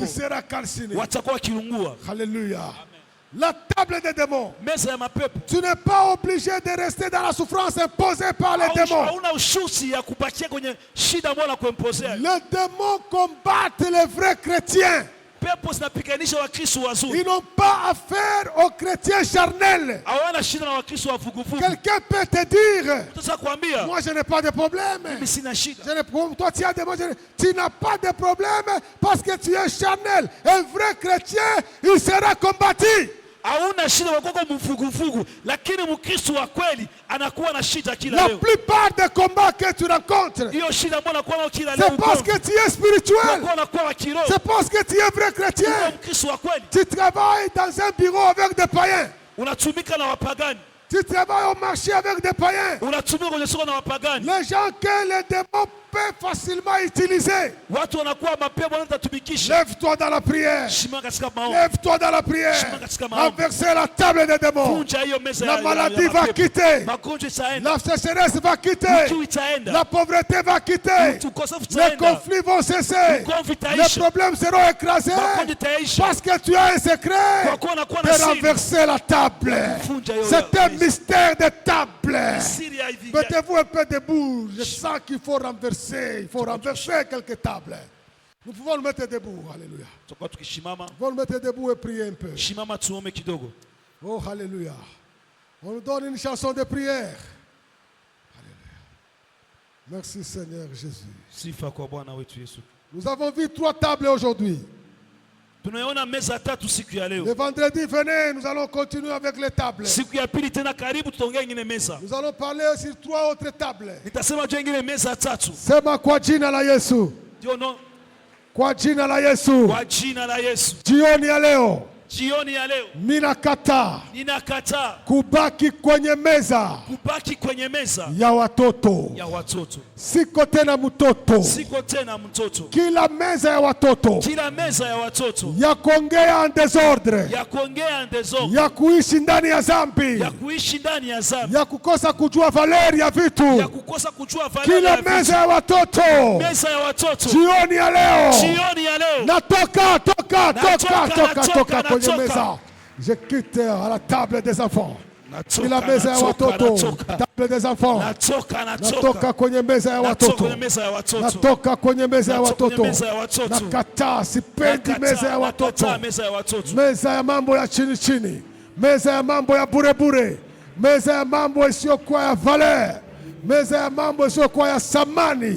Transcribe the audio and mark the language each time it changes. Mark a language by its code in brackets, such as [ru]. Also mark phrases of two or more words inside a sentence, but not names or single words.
[fr] il sera calciné. [sw] watakuwa wakilungua. [fr] Alléluia. La table des démons. [sw] Meza ya mapepo, [fr] Tu n'es pas obligé de rester dans la souffrance imposée par les démons. [sw] hauna ushuti ya kubakia kwenye shida ambayo nakuempozea. [fr] Les démons combattent les vrais chrétiens. [sw] Pepo zinapiganisha Wakristo wazuri, [fr] Ils n'ont pas affaire aux chrétiens charnels. [sw] hawana shida na Wakristo wavuguvugu. [fr] Quelqu'un peut te dire, [sw] Sasa kuambia [fr] moi je n'ai pas de problème. [sw] mimi sina shida, [fr] Je n'ai- toi tu as des tu n'as pas de problème parce que tu es charnel. Un vrai chrétien, il sera combattu. [sw] hauna shida kwa kuwa mvuguvugu, lakini Mkristo wa kweli anakuwa na shida kila [fr] La [sw] leo. [fr] plupart des combats que tu rencontres, [sw] Hiyo shida ambayo anakuwa nayo kila leo, [fr] c'est parce que tu es spirituel. [sw] anakuwa anakuwa wa kiroho. [fr] C'est parce que tu es vrai chrétien. [sw] Kwa Mkristo wa kweli [fr] Tu travailles dans un bureau avec des païens. [sw] unatumika na wapagani, [fr] Tu travailles au marché avec des païens. [sw] unatumika kwenye soko na wapagani. [fr] Les gens que les démons peuvent facilement utiliser. [sw] Watu wanakuwa mapepo wanatumikisha. [fr] Lève-toi dans la prière. [sw] Shimama katika maombi, [fr] Lève-toi dans la prière. [sw] Shimama katika maombi. [fr] Renverser la table des démons. [sw] vunja hiyo meza [fr] La [sw] ya [fr] maladie va [sw] mapepo. [fr] quitter. [sw] Magonjwa itaenda, [fr] La sécheresse va quitter. [sw] kiu itaenda, [fr] La pauvreté va quitter. [sw] ukosefu [fr] Les [sw] utaenda, [fr] conflits vont cesser. [sw] ugomvi [fr] Les [sw] itaisha, [fr] problèmes seront écrasés. [sw] magonjwa itaisha, [fr] Parce que tu as un secret [sw] kwa kuwa nakuwa na [fr] de [sw] siri. [fr] renverser la table. [sw] Vunja hiyo [fr] C'est un [sw] meza. [fr] mystère de table. [sw] Siri ya hivi. [fr] Mettez-vous un peu debout. Je sens qu'il faut renverser. Il faut renverser quelques tables. Nous pouvons nous mettre debout. Alléluia. [sw] Tutakuwa tukishimama, [fr] Nous pouvons nous mettre debout et prier un peu. [sw] shimama tuombe kidogo. [fr] Oh, alléluia. On nous donne une chanson de prière. Alléluia. Merci Seigneur Jésus. [sw] Sifa kwa Bwana wetu Yesu. [fr] Nous avons vu 3 tables aujourd'hui. [sw] Tunaona meza tatu siku ya [fr] Le [sw] leo. [fr] vendredi, venez, nous allons continuer avec les tables. [sw] Siku ya pili tena karibu tutaongea ingine meza. [fr] Nous allons parler sur 3 autres tables. [sw] Nitasema juu ingine meza tatu. Sema kwa jina la Yesu. Ndio no, Kwa jina la Yesu. kwa jina la Yesu. Jioni ya leo Jioni ya leo ninakataa ninakataa kubaki kwenye meza kubaki kwenye meza ya watoto. ya watoto. Siko tena mtoto. Siko tena mtoto. Kila meza ya watoto Kila meza ya watoto ya kuongea [fr] en desordre, [sw] ya kuongea ndezo, ya kuishi ndani ya zambi, ya kuishi ndani ya dhambi, ya kukosa kujua valeri ya vitu. ya kukosa kujua value Kila ya meza vitu. ya watoto Meza ya watoto jioni ya leo jioni ya leo natoka toka kwenye natoka. meza. [fr] Je quitte à la table des enfants. [sw] natoka, Kila meza ya watoto, [fr] table des enfants. [sw] natoka, Natoka kwenye meza ya natoka watoto. kwenye meza ya watoto, Natoka kwenye meza ya Natoka kwenye watoto. meza ya watoto. Nakataa, sipendi Nakataa, meza ya watoto. nakataa meza ya watoto. Meza ya mambo ya chini chini, meza ya mambo ya bure bure, meza ya mambo isiyokuwa ya valeur, meza ya mambo isiyokuwa ya samani.